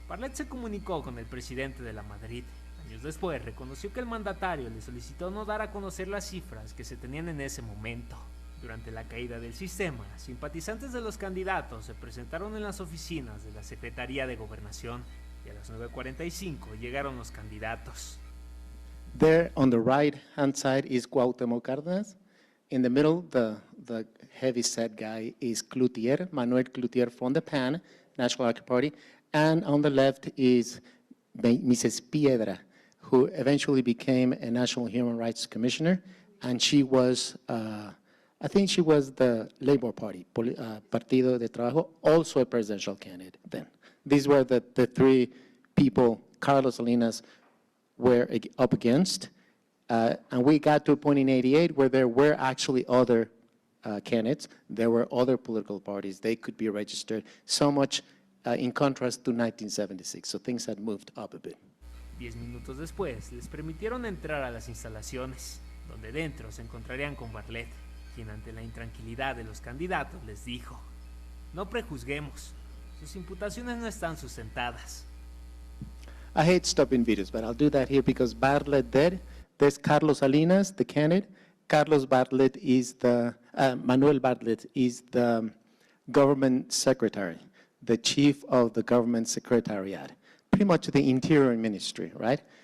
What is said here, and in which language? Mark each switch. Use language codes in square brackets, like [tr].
[es] Bartlett se comunicó con el presidente de la Madrid. Años después reconoció que el mandatario le solicitó no dar a conocer las cifras que se tenían en ese momento. Durante la caída del sistema, simpatizantes de los candidatos se presentaron en las oficinas de la Secretaría de Gobernación y a las 9:45 llegaron los candidatos. [en] There on the right-hand side is Cuauhtémoc Cárdenas. In the middle, the heavy-set guy is Cloutier, Manuel Cloutier from the PAN, National Arc Party. And on the left is Mrs. Piedra, who eventually became a National Human Rights Commissioner. And she was, I think she was the Labour Party, Partido de Trabajo, also a presidential candidate then. These were the three people Carlos Salinas were up against. And we got to a point in '88 where there were actually other candidates. There were other political parties. They could be registered. So much in contrast to 1976. So things had moved up a bit. [es] 10 minutos después, les permitieron entrar a las instalaciones, donde dentro se encontrarían con Bartlett, quien ante la intranquilidad de los candidatos les dijo: no prejuzguemos, sus imputaciones no están sustentadas. [en] I hate stopping videos, but I'll do that here because Bartlett dead. There's Carlos Salinas, the candidate. Carlos Bartlett is Manuel Bartlett is the government secretary, the chief of the government secretariat, pretty much the interior ministry, right?